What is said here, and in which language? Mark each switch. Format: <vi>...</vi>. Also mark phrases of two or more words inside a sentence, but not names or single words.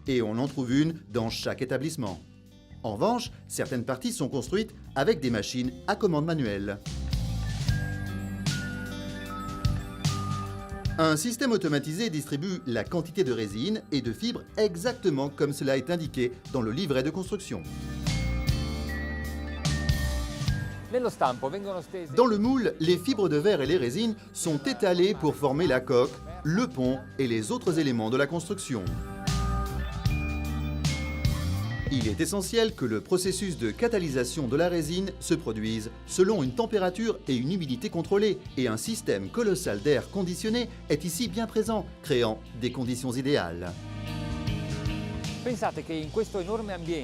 <fr>et on en trouve une dans chaque établissement. En revanche, certaines parties sont construites avec des machines à commande manuelle. Un système automatisé distribue la quantité de résine et de fibres exactement comme cela est indiqué dans le livret de construction.</fr> <it>Nello stampo vengono stese</it> <fr>Dans le moule, les fibres de verre et les résines sont étalées pour former la coque, le pont et les autres éléments de la construction. Il est essentiel que le processus de catalysation de la résine se produise selon une température et une humidité contrôlées, et un système colossal d'air conditionné est ici bien présent, créant des conditions idéales.</fr> <it>Pensate che in questo enorme ambiente</it>